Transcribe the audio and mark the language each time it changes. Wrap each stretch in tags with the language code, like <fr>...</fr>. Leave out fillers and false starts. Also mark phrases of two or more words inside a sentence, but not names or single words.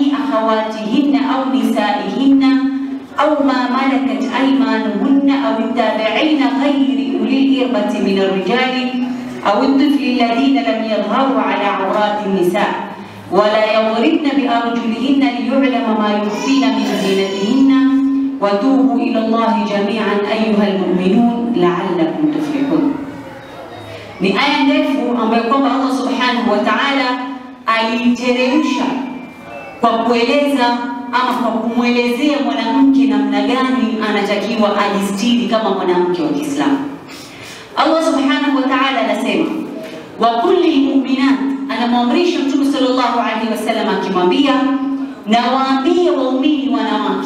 <ar>أخواتهن أو نسائهن أو ما ملكت أيمانهن أو التابعين غير أولي الإربة من الرجال أو الطفل الذين لم يظهروا على عورات النساء ولا يضربن بأرجلهن ليعلم ما يخفين من زينتهن وتوبوا إلى الله جميعا أيها المؤمنون لعلكم تفلحون.</ar> <sw>Ni aya ndefu ambayo kwamba Allah</sw> <ar>سبحانه وتعالى</ar> <sw>aliteremsha kwa kueleza ama kwa kumwelezea mwanamke namna gani anatakiwa ajistiri kama mwanamke wa Kiislamu. Allah</sw> <ar>سبحانه وتعالى</ar> <sw>anasema,</sw> <ar>وقل للمؤمنات,</ar> <sw>anamwamrisha Mtume</sw> <ar>صلى الله عليه وسلم</ar> <sw>akimwambia, na waambie waumini wanawake.</sw>